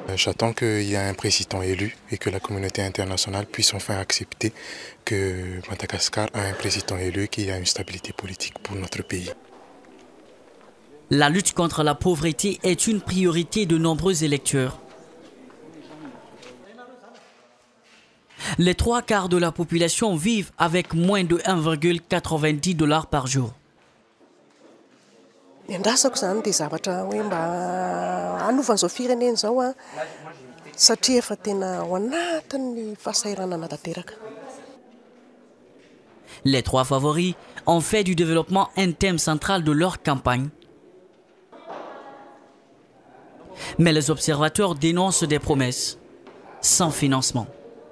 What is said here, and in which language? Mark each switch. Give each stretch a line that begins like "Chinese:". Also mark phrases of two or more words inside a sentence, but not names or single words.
French: J'attends qu'il y ait un président élu et que la communauté internationale puisse enfin accepter que Madagascar a un président élu qui a une stabilité politique pour notre pays. La lutte contre la pauvreté est une priorité de nombreux électeurs. Les 3/4 de la population vivent avec moins de 1,90 $ par jour.
Malagasy: Endrasako zany dia zavatra hoe mba hanovan'izao firenena zao a satria efa tena ao anatin'ny fahasahiranana tanteraka.
French: Les 3 favoris ont fait du développement un thème central de leur campagne. Mais les observateurs dénoncent des promesses sans financement.